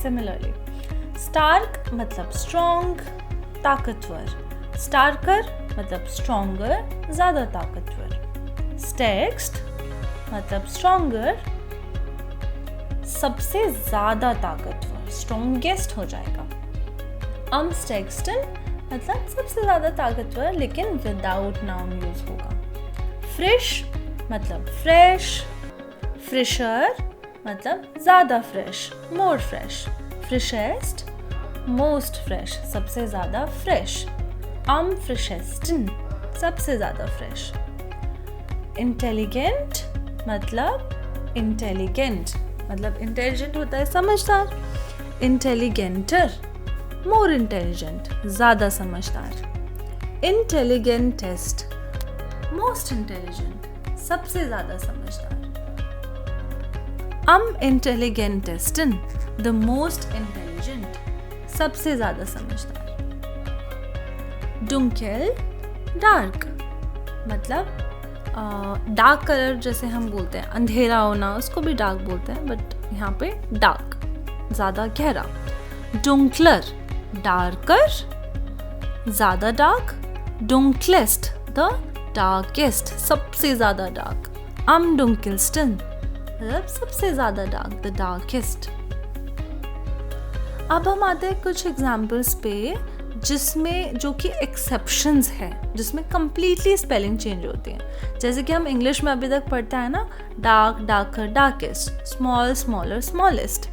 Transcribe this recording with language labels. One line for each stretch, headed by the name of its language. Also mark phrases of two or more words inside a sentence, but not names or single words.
Hindi: सिमिलरली स्टार्क मतलब स्ट्रॉन्ग ताकतवर. स्टार्कर मतलब स्ट्रॉन्गर ज़्यादा ताकतवर. स्टेक्स्ट मतलब स्ट्रॉन्गर सबसे ज़्यादा ताकतवर, स्ट्रॉन्गेस्ट हो जाएगा।
German: am stärksten
Hindi: मतलब सबसे ज़्यादा ताकतवर, लेकिन
English: without noun
Hindi: यूज होगा। फ्रेश मतलब फ्रेश, फ्रेशर मतलब ज़्यादा फ्रेश,
English: more fresh,
Hindi: फ्रेशेस्ट,
English: most fresh,
Hindi: सबसे ज़्यादा फ्रेश।
German: am frischesten
Hindi: सबसे ज़्यादा फ्रेश। इंटेलिजेंट मतलब इंटेलिजेंट मतलब इंटेलिजेंट होता है समझदार। इंटेलिजेंटर
English: more intelligent,
Hindi: ज़्यादा समझदार। इंटेलिजेंटेस्ट
English: most intelligent,
Hindi: सबसे ज़्यादा समझदार।
German: am intelligentesten
English: the most intelligent,
Hindi: सबसे ज़्यादा समझदार। dunkel डार्क मतलब
English: dark colour
Hindi: जैसे हम बोलते हैं अंधेरा होना, उसको भी डार्क बोलते हैं, बट यहाँ पे डार्क ज़्यादा गहरा। dunkler डार्कर, ज़्यादा डार्क। dunklest
English: the darkest,
Hindi: सबसे ज़्यादा डार्क।
German: am dunkelsten
Hindi: मतलब सबसे ज़्यादा डार्क,
English: the darkest.
Hindi: अब हम आते हैं कुछ एग्जाम्पल्स पे जिसमें जो कि एक्सेप्शंस है, जिसमें
English: completely spelling change
Hindi: होती है। जैसे कि हम इंग्लिश में अभी तक पढ़ते हैं ना,
English: dark, darker, darkest, small, smaller, smallest.